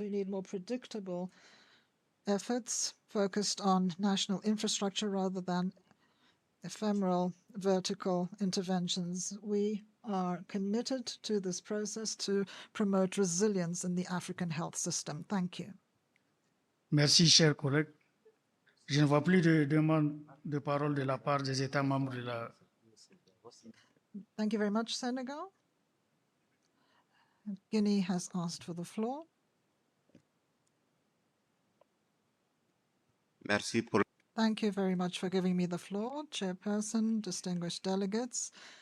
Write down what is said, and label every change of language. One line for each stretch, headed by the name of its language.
English: We need more predictable efforts focused on national infrastructure rather than ephemeral vertical interventions. We are committed to this process to promote resilience in the African health system. Thank you.
French: Merci, chers collègues. Je ne vois plus de demandes de parole de la part des États membres de la.
English: Thank you very much, Senegal. Guinea has asked for the floor.
French: Merci pour.
English: Thank you very much for giving me the floor, Chairperson, distinguished delegates.